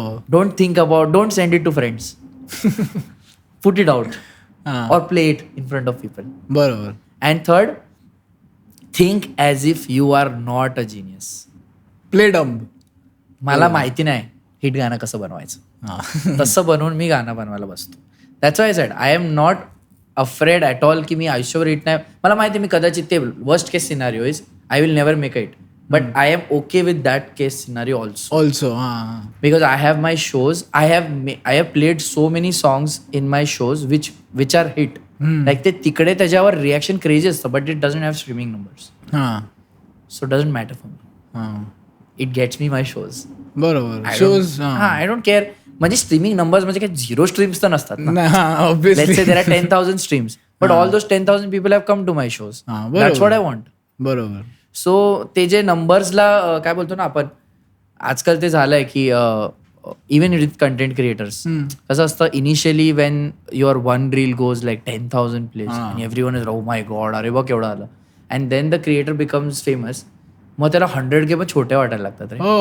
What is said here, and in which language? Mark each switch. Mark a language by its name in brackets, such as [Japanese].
[English] Don't think about, don't send it to friends, put it out और play it in front of people. [Marathi] बरोबर. [English] And third, think as if you are not a genius. Play dumb. [Marathi] मला माहिती नाही hit गाणं कसं बनवायचं, तसं बनवून मी गाणं बनवायला बसतो. [English] that's why I said I am not afraid at all [Marathi] की मी आयुष्यभर हिट नाही. मला माहिती मी कदाचित [English] ते worst case scenario is I will never make it, but I am okay with that case scenario also. Because I have my shows, I have played so many songs in my shows which are hit. Like [Marathi] ते तिकडे त्याच्यावर reaction crazy असतं, [English] But it doesn't have streaming numbers. So doesn't matter for me. It gets me my shows. [Marathi] बरोबर. Shows, [English] I don't care. [Marathi] म्हणजे streaming numbers म्हणजे काय 0 streams तर नसतात ना. [English] Obviously. Let's say there are 10,000 streams, but all those 10,000 people have come to my shows. That's what I want. [Marathi] बरोबर. So ते जे नंबर्सला काय बोलतो ना आपण, आजकाल ते झालंय की [English] even with content creators [Marathi] कसं असतं, [English] initially when your one reel goes like 10,000 plays [Marathi] आणि [English] everyone is, oh my god, [Marathi] अरे बघ केवढं आलं. [English] and then the creator becomes famous, [Marathi] मग त्याला 100K पण छोट्या वाटायला लागतात रे.